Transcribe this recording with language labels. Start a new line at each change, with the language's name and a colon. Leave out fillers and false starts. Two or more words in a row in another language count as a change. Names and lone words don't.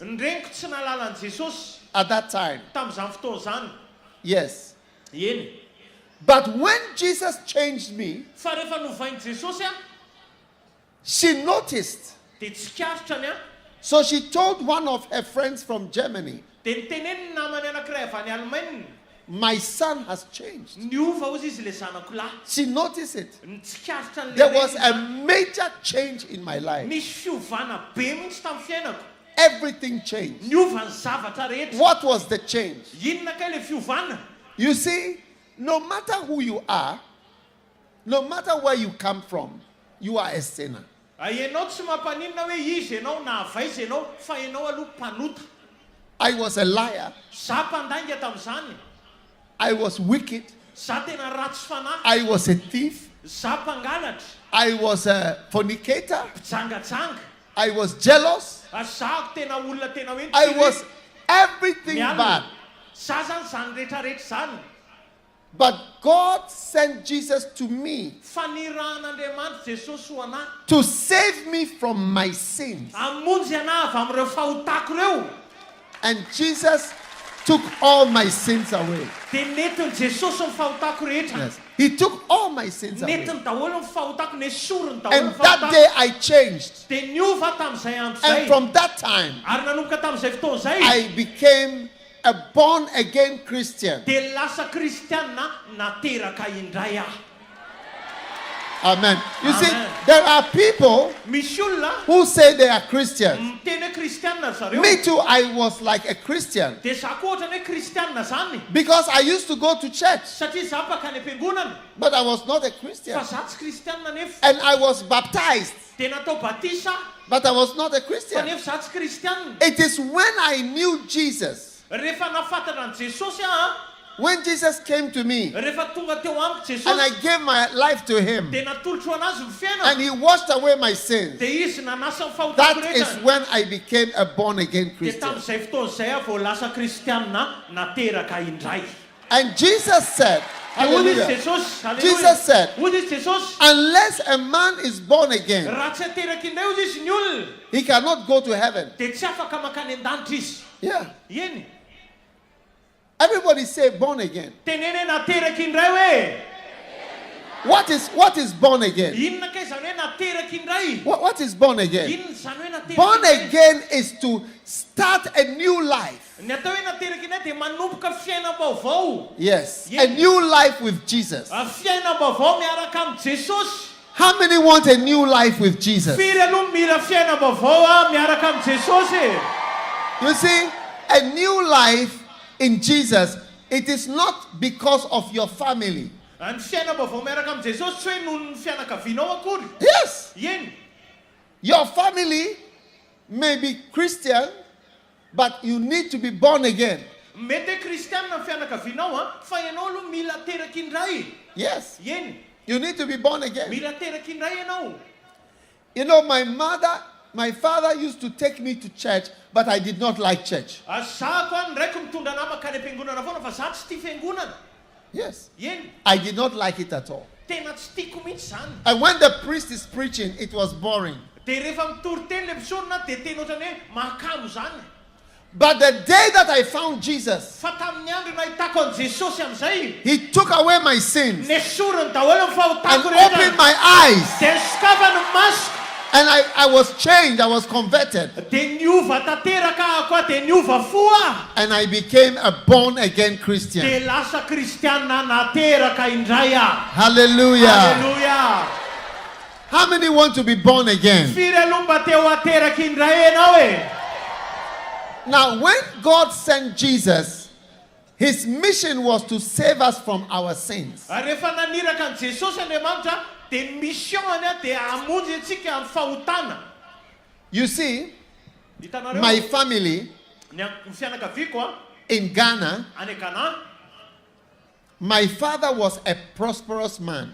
Malagasy: Ny reniko tsy nalala an Jesosy
English: at that time.
Malagasy: tamin'izany fotoana izany.
English: Yes.
Malagasy: Eny.
English: But when Jesus changed me,
Malagasy: Fa rehefa novainy Jesosy a
English: she noticed.
Malagasy: dia tsikarotra ny a
English: So she told one of her friends from Germany,
Malagasy: dia niteneny ny namany anankiray avy any Allemagne.
English: my son has changed.
Malagasy: Niova ozy izy le zanako lahy.
English: She noticed it.
Malagasy: Tsikaritra ny
English: There was a major change in my life.
Malagasy: Nisy fiovana be mihitsy tamin'ny fiainako.
English: Everything changed.
Malagasy: Niova ny zavatra rehetra.
English: What was the change?
Malagasy: Inona kay le fiovana?
English: You see, no matter who you are, no matter where you come from, you are a sinner.
Malagasy: Ianao tsy mampaninona hoe izy ianao na avaiza ianao fa ianao aloha mpanota.
English: I was a liar.
Malagasy: Za mpandainga tamin'izany.
English: I was wicked.
Malagasy: Za tena ratsy fanahy.
English: I was a thief.
Malagasy: Za mpangalatra.
English: I was a fornicator.
Malagasy: Mpijangajanga.
English: I was jealous.
Malagasy: Za tena olona tena hoe
English: I was everything
Malagasy: mialina.
English: bad.
Malagasy: Za zany zany rehetrarehetra zany.
English: But God sent Jesus to me
Malagasy: Fanira'Andriamanitra Jesosy ho anahy.
English: to save me from my sins.
Malagasy: Amonjy anahy avy amin'ireo fahotako ireo.
English: And Jesus took all my sins away.
Malagasy: Dia netiny Jesosy ny fahotako rehetra.
English: Yes. He took all my sins away.
Malagasy: Netiny daholo ny fahotako, nesoriny daholo
English: And
Malagasy: ny
English: that
Malagasy: fahotako.
English: day I changed.
Malagasy: Dia niova tamin'izay andro
English: And
Malagasy: izay.
English: from that time,
Malagasy: Ary nanomboka tamin'izay fotoana izay.
English: I became a born again Christian.
Malagasy: Dia lasa kristianina nateraka indray aho.
English: Amen. You see,
Malagasy: Amen.
English: there are people
Malagasy: Misy olona
English: who say they are Christians.
Malagasy: miteny hoe kristianina zareo.
English: Me too, I was like a Christian
Malagasy: Dia za koa ohatrany hoe kristianina zany.
English: because I used to go to church,
Malagasy: Satria za mpakany am-piangonana.
English: but I was not a Christian.
Malagasy: Fa za tsy kristianina nefa.
English: And I was baptized,
Malagasy: Dia natao batisa.
English: but I was not a
Malagasy: Fa
English: Christian.
Malagasy: nefa za tsy kristianina.
English: It is when I knew Jesus,
Malagasy: Rehefa nafantatra ny Jesosy aho,
English: when Jesus came to me
Malagasy: rehefa tonga teo amiko
English: and I
Malagasy: Jesosy,
English: gave my life to him
Malagasy: dia natolotro anazy ny fiainana.
English: and he washed away my sins,
Malagasy: Dia izy nanasa ny fahotako
English: that is
Malagasy: rehetra.
English: when I became a born again
Malagasy: Dia
English: Christian.
Malagasy: tamin'izay fotoana izay aho vao lasa kristianina nateraka indray.
English: And Jesus said,
Malagasy: Dia hoy izy
English: hallelujah,
Malagasy: Jesosy, haleluya.
English: Jesus said,
Malagasy: Hoy izy Jesosy,
English: unless a man is born again,
Malagasy: raha tsy ateraka indray hoy izy ny olona,
English: he cannot go to heaven.
Malagasy: dia tsy afaka makany an-danitra izy.
English: Yeah.
Malagasy: Eny.
English: Everybody say born again.
Malagasy: Tenene nateraka indray hoe.
English: What is born again?
Malagasy: Inona kay zany hoe nateraka indray?
English: What is born again?
Malagasy: Inona zany hoe nateraka
English: Born
Malagasy: indray?
English: again is to start a new life.
Malagasy: Ny atao hoe nateraka indray dia manomboka fiainam-baovao.
English: Yes. Yeah. A new life with Jesus.
Malagasy: Fiainam-baovao miaraka amin'ny Jesosy.
English: How many want a new life with Jesus?
Malagasy: Firy aloha mila fiainam-baovao miaraka amin'ny Jesosy.
English: You see, a new life in Jesus, it is not because of your family.
Malagasy: Ny fiainam-baovao miaraka amin'ny Jesosy tsy hoe noho ny fianakavianao akory.
English: Yes.
Malagasy: Eny.
English: Your family may be Christian, but you need to be born again.
Malagasy: Mety hoe kristianina ny fianakavianao fa ianao aloha mila teraka indray.
English: Yes.
Malagasy: Eny.
English: You need to be born again.
Malagasy: Mila teraka indray ianao.
English: You know, my father used to take me to church, but I did not like church.
Malagasy: Za koa ndraiky mitondra nama makany am-piangonana foana fa za tsy tia fiangonana.
English: Yes.
Malagasy: Eny.
English: I did not like it at all.
Malagasy: Tena tsy tiako mihitsy zany.
English: And when the priest is preaching, it was boring.
Malagasy: Dia rehefa mitoriteny le mpisorona dia teny ohatrany hoe mahakamo zany.
English: But the day that I found Jesus,
Malagasy: Fa tamin'ny andro nahitako an Jesosy amin'izay,
English: he took away my sins
Malagasy: nesoriny daholo ny
English: and
Malagasy: fahotako
English: opened
Malagasy: rehetra.
English: my eyes.
Malagasy: Dia sokafany ny masoko.
English: And I was changed. I was converted.
Malagasy: Dia niova tanteraka aho koa, dia niova fo aho.
English: And I became a born again Christian.
Malagasy: Dia lasa kristianina nateraka indray aho.
English: Hallelujah.
Malagasy: Halleluja.
English: How many want to be born again?
Malagasy: Firy aloha mba te ho ateraka indray ianao e.
English: Now, when God sent Jesus, his mission was to save us from our sins.
Malagasy: Rehefa naniraka an Jesosy Andriamanitra, dia ny mission-any dia hamonjy antsika amin'ny fahotana.
English: You see,
Malagasy: Hitanareo
English: my family
Malagasy: ny fianakaviako
English: in Ghana,
Malagasy: any Ghana,
English: my father was a prosperous man.